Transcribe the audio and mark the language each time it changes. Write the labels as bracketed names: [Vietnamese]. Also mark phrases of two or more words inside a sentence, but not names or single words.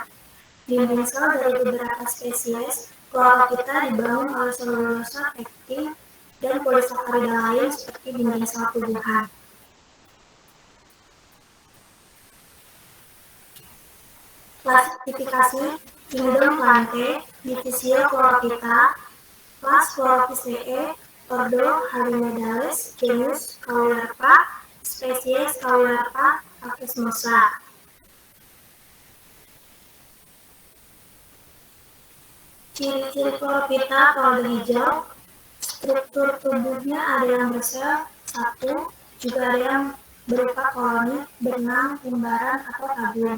[Indonesian] Dinding sel dari beberapa spesies Chlorophyta dibangun oleh selulosa, pektin, dan polisakarida lain seperti dinding sel tumbuhan. Klasifikasi Kingdom Plantae, Divisio Chlorophyta, Class Chlorophyceae, Ordo Halimedales, Genus Caulerpa, Spesies Caulerpa Akesmosa. Ciri-ciri Chlorophyta pada hijau, struktur tubuhnya ada yang bersel satu, juga ada yang berupa koloni, benang, lembaran, atau tabung.